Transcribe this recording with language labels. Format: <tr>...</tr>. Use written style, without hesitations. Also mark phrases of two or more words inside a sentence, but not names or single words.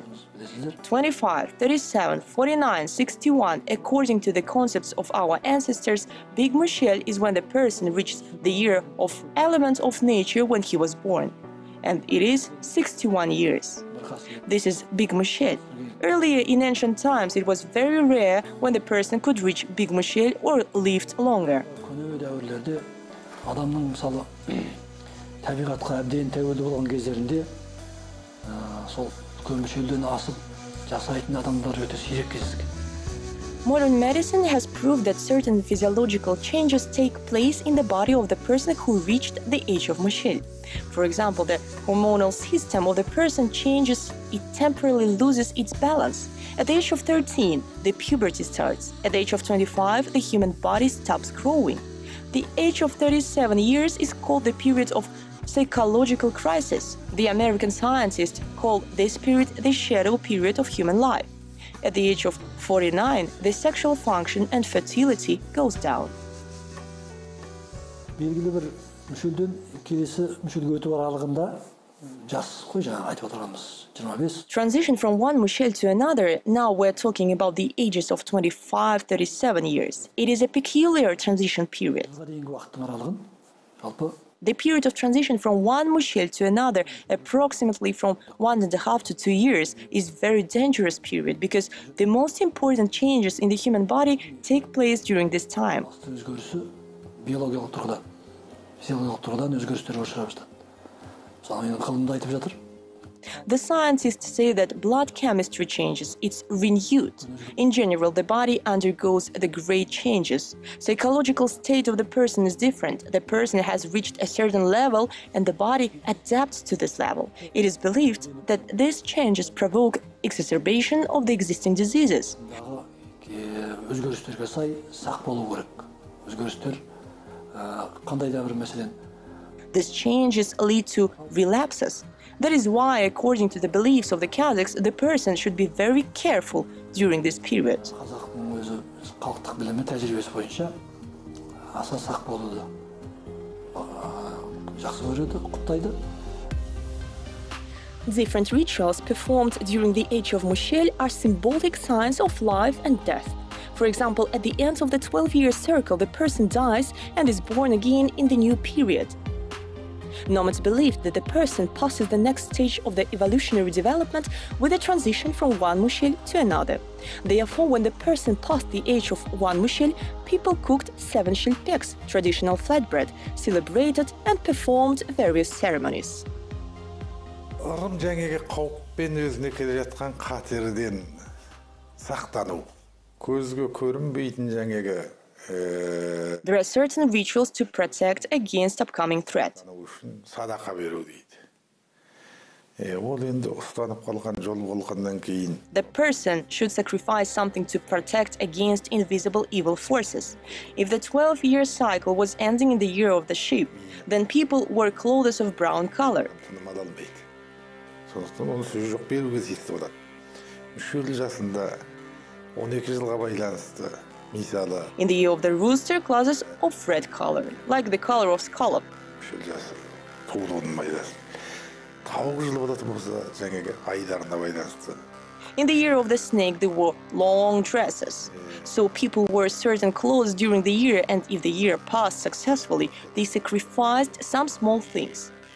<en>25, 37, 49, 61, according to the concepts of our ancestors, Big Michel is when the person reaches the year of element of nature when he was born. And it is 61 years. This is Big Michel. Earlier in ancient times, it was very rare when the person could reach Big Michel or lived longer.</en> <kk>Көне дәуірлерде адамның мысалы табиғатқа әбден тәуелді болған кездерінде сол көмішелден асып жасайтын адамдар өте сирек кездескен.</kk> <en>Modern medicine has proved that certain physiological changes take place in the body of the person who reached the age of Michel. For example, the hormonal system of the person changes, it temporarily loses its balance. At the age of 13, the puberty starts. At the age of 25, the human body stops growing. The age of 37 years is called the period of psychological crisis. The American scientists call this period the shadow period of human life. At the age of 49, the sexual function and fertility goes down.</en> <kk>Белгілі бір мүшелден келесі мүшелге өту аралығында жас қой жаңағы айтып отырғанымыз 25.</kk> <en>Transition from one Michel to another, now we're talking about the ages of 25, 37 years. It is a peculiar transition period.</en> <kk>Жылға дейінгі уақыттың аралығын жалпы</kk> <en>The period of transition from one Michel to another, approximately from 1.5 to 2 years, is a very dangerous period because the most important changes in the human body take place during this time.</en> <kk>өзгерісі биологиялық тұрғыдан, физиологиялық тұрғыдан өзгерістерге ұшырап жатады. Мысалы менің ғылымда айтып жатыр.</kk> <en>The scientists say that blood chemistry changes, it's renewed. In general, the body undergoes the great changes. Psychological state of the person is different. The person has reached a certain level and the body adapts to this level. It is believed that these changes provoke exacerbation of the existing diseases.</en> <kk>Өзгерістерге сай сақ болу керек. Өзгерістер қандай да бір мәселен.</kk> <en>These changes lead to relapses. That is why, according to the beliefs of the Kazakhs, the person should be very careful during this period.</en> <kk>Қазақтың өзі халықтық білімі тәжірибесі бойынша аса сақ болуды жақсы көреді, құптайды.</kk> <en>Different rituals performed during the age of Michel are symbolic signs of life and death. For example, at the end of the 12-year circle, the person dies and is born again in the new period. Nomads believed that the person passes the next stage of the evolutionary development with a transition from one Michel to another. Therefore, when the person passed the age of one Michel, people cooked 7 shilpeks, traditional flatbread, celebrated and performed various ceremonies.</en> <kk>Ырым жаңағы қауіппен өзіне келе жатқан қатерден сақтану. Көзге көрінбейтін жаңағы</kk> <en>There are certain rituals to protect against upcoming threat.</en> <kk>Садақа беру дейді. Ол енді ұстанып қалған жол болғаннан кейін.</kk> <en>The person should sacrifice something to protect against invisible evil forces. If the 12-year cycle was ending in the year of the sheep, then people wore clothes of brown color.</en> <kk>Сондықтан оны сөз жоқ беруге тиісті болады. Мүшел жасында 12 жылға байланысты.</kk> <en>In the year of the rooster, clothes of red color, like the color of scallop. In the year of the snake, they wore long dresses. So people wore certain clothes during the year, and if the year passed successfully, they sacrificed some small things.</en>